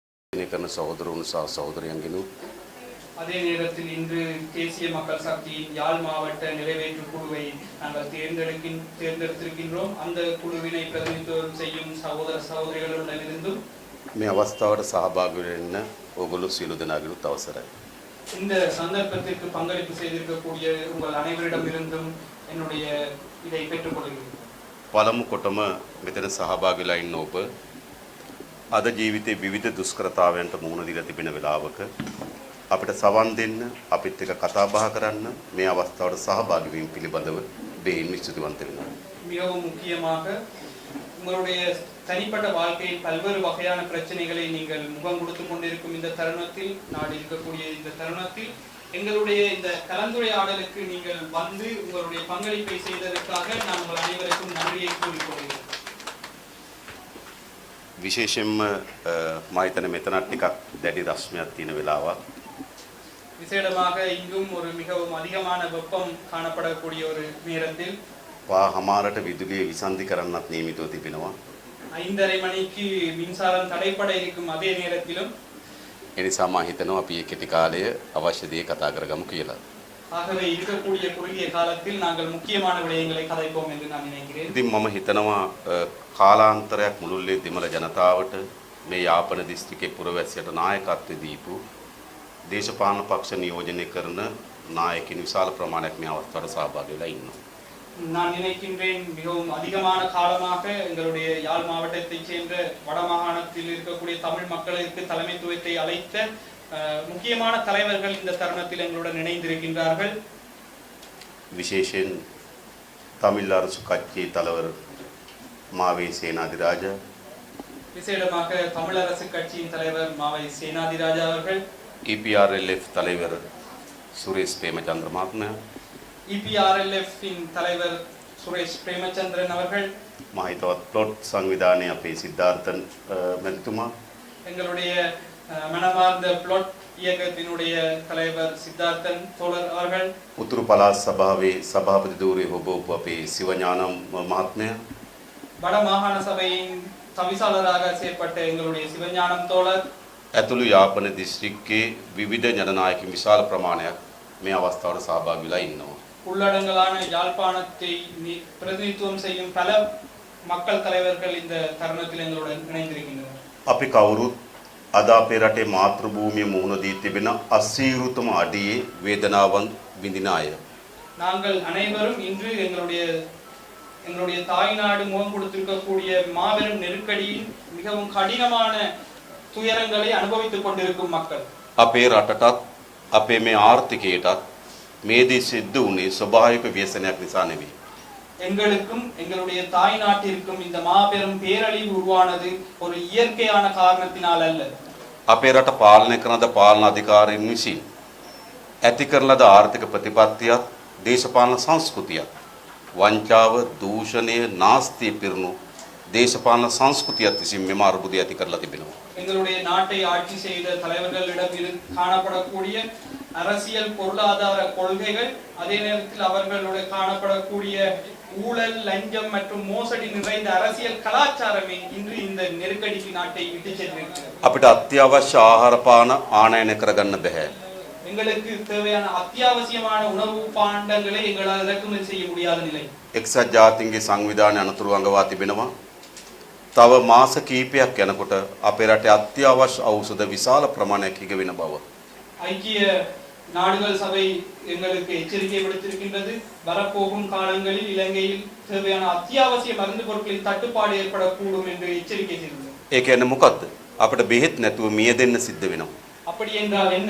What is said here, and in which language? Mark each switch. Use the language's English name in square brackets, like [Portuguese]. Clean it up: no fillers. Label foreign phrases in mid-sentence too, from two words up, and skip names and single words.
[Sinhala] කරන සහෝදරවරුන් සහ සහෝදරයන්ගෙනුත් [Tamil] அதே நேரத்தில் இன்று தேசிய மக்கள் சக்தியின் யாழ் மாவட்ட நிறைவேற்று குழுவை நாங்கள் தேர்ந்தெடுத்திருக்கின்றோம். அந்த குழுவினை பிரதிநிதித்துவம் செய்யும் சகோதர சகோதரிகளிடமிருந்தும் [Sinhala] මේ අවස්ථාවට සහභාගී වෙන්න ඔයගොල්ලෝ සියලු දෙනාගෙනුත් අවසරයි. [Tamil] இந்த சந்தர்ப்பத்திற்கு பங்களிப்பு செய்திருக்கக்கூடிய உங்கள் அனைவரிடமிருந்தும் என்னுடைய இதை பெற்றுக்கொள்கிறேன். [Sinhala] පළමු කොටම මෙතන සහභාගී වෙලා ඉන්න ඔබ අද ජීවිතේ විවිධ දුෂ්කරතාවයන්ට මුහුණ දීලා තිබෙන වෙලාවක අපිට සවන් දෙන්න අපිත් එක්ක කතා බහ කරන්න මේ අවස්ථාවට සහභාගී වීම පිළිබඳව බෙහෙවින් ස්තුතිවන්ත වෙනවා. [Tamil] மிகவும் முக்கியமாக உங்களுடைய தனிப்பட்ட வாழ்க்கையில் பல்வேறு வகையான பிரச்சனைகளை நீங்கள் முகம் கொடுத்து கொண்டிருக்கும் இந்த தருணத்தில் நாடு இருக்கக்கூடிய இந்த தருணத்தில் எங்களுடைய இந்த கலந்துரையாடலுக்கு நீங்கள் வந்து உங்களுடைய பங்களிப்பை செய்ததற்காக நான் உங்கள் அனைவருக்கும் நன்றியை கூறிக்கொள்கிறேன். [Sinhala] විශේෂයෙන්ම මා හිතන්නේ මෙතනත් ටිකක් දැඩි රස්මයක් තියෙන වෙලාවක්. [Tamil] விசேடமாக இங்கும் ஒரு மிகவும் அதிகமான வெப்பம் காணப்படக்கூடிய ஒரு நேரத்தில் [Sinhala] හමාරට විදුලිය විසන්ධි කරන්නත් නියමිතව තිබෙනවා. [Tamil] 5:30 மணிக்கு மின்சாரம் தடைப்பட இருக்கும் அதே நேரத்திலும் [Sinhala] ඒ නිසා මා හිතනවා අපි මේ කෙටි කාලය අවශ්‍ය දේ කතා කරගමු කියලා. [Tamil] ஆகவே இருக்கக்கூடிய குறுகிய காலத்தில் நாங்கள் முக்கியமான விடயங்களை கதைப்போம் என்று நான் நினைக்கிறேன். [Sinhala] ඉතින් මම හිතනවා කාලාන්තරයක් මුළුල්ලේ දෙමළ ජනතාවට මේ යාපන දිස්ත්‍රික්කයේ පුරවැසියට නායකත්වය දීපු දේශපාලන පක්ෂ නියෝජනය කරන නායකින් විශාල ප්‍රමාණයක් මේ අවස්ථාවට සහභාගී වෙලා ඉන්නවා. [Tamil] நான் நினைக்கின்றேன் மிகவும் அதிகமான காலமாக எங்களுடைய யாழ் மாவட்டத்தைச் சேர்ந்த வடமாகாணத்தில் இருக்கக்கூடிய தமிழ் மக்களுக்கு தலைமைத்துவத்தை அழைத்த முக்கியமான தலைவர்கள் இந்த தருணத்தில் எங்களுடன் இணைந்திருக்கின்றார்கள். විශේෂයෙන් தமிழ் அரசு கட்சி தலைவர் மாவை சேனாதிராஜா, விசேடமாக தமிழரசு கட்சியின் தலைவர் மாவை சேனாதிராஜா அவர்கள், EPRLF தலைவர் சுரேஷ் பிரேமச்சந்திர மஹத்மயா, EPRLF இன் தலைவர் சுரேஷ் பிரேமச்சந்திரன் அவர்கள், [Sinhala] මා හිතවත් ප්ලොට් සංවිධානයේ අපේ සිද්ධාර්ථන් මැතිතුමා, [Tamil] எங்களுடைய மனமார்ந்த பிளாட் இயக்கத்தினுடைய தலைவர் சித்தார்த்தன் தோழர் அவர்கள், [Sinhala] උතුරු පළාත් සභාවේ සභාපති ධූරයේ හොබවපු අපේ සිවඥානම් මහත්මයා, [Tamil] வட மாகாண சபையின் தவிசாளராக செயற்பட்ட எங்களுடைய சிவஞானம் தோழர், [Sinhala] ඇතුළු යාපන දිස්ත්‍රික්කයේ විවිධ ජනනායකින් විශාල ප්‍රමාණයක් මේ අවස්ථාවට සහභාගී වෙලා ඉන්නවා. [Tamil] உள்ளடங்கலான யாழ்ப்பாணத்தை பிரதிநிதித்துவம் செய்யும் பல மக்கள் தலைவர்கள் இந்த தருணத்தில் எங்களுடன் இணைந்திருக்கின்றனர். [Sinhala] අපි කවුරුත් අද අපේ රටේ මාතෘ භූමිය මුහුණ දී තිබෙන අසීරුතම අඩියේ වේදනාවන් විඳින අය. [Tamil] நாங்கள் அனைவரும் இன்று எங்களுடைய தாய்நாடு முகம் கொடுத்திருக்கக்கூடிய மாபெரும் நெருக்கடியின் மிகவும் கடினமான துயரங்களை அனுபவித்துக் கொண்டிருக்கும் மக்கள். [Sinhala] අපේ රටටත් අපේ මේ ආර්ථිකයටත් මේ දේ සිද්ධ වුණේ ස්වභාවික ව්‍යසනයක් නිසා නෙවෙයි. [Tamil] எங்களுக்கும் எங்களுடைய தாய்நாட்டிற்கும் இந்த மாபெரும் பேரழிவு உருவானது ஒரு இயற்கையான காரணத்தினால் அல்ல. [Sinhala] අපේ රට පාලනය කරන ද පාලන අධිකාරීන් විසින් ඇති කරන ලද ආර්ථික ප්‍රතිපත්තියත් දේශපාලන සංස්කෘතියත් වංචාව, දූෂණය, නාස්තිය පිරුණු දේශපාලන සංස්කෘතියත් විසින් මෙම අර්බුදය ඇති කරලා තිබෙනවා. [Tamil] எங்களுடைய நாட்டை ஆட்சி செய்த தலைவர்களிடம் காணப்படக்கூடிய அரசியல் பொருளாதார கொள்கைகள், அதே நேரத்தில் அவர்களுடைய காணப்படக்கூடிய ஊழல், லஞ்சம் மற்றும் மோசடி நிறைந்த அரசியல் கலாச்சாரமே இன்று இந்த நெருக்கடிக்கு நாட்டை விட்டு சென்றிருக்கிறது. [Sinhala] අපිට අත්‍යවශ්‍ය ආහාර පාන ආනයනය කරගන්න බෑ. [Tamil] எங்களுக்கு தேவையான அத்தியாவசியமான உணவு பாண்டங்களை எங்களால் இறக்குமதி செய்ய முடியாத நிலை. [Sinhala] එක්සත් ජාතීන්ගේ සංවිධානය අනතුරු අඟවා තිබෙනවා. තව මාස කිහිපයක් යනකොට අපේ රටේ අත්‍යවශ්‍ය ඖෂධ විශාල ප්‍රමාණයක් හිග වෙන බව. [Tamil] ஐக்கிய நாடுகள் சபை எங்களுக்கு எச்சரிக்கை விடுத்திருக்கின்றது. வரப்போகும் காலங்களில் இலங்கையில் தேவையான அத்தியாவசிய மருந்து பொருட்களின் தட்டுப்பாடு ஏற்படக்கூடும் என்று எச்சரிக்கை செய்துள்ளது. [Sinhala] ඒ කියන්නේ මොකද්ද? අපිට බෙහෙත් නැතුව මිය දෙන්න සිද්ධ වෙනවා. [Tamil] அப்படி என்றால் என்ன?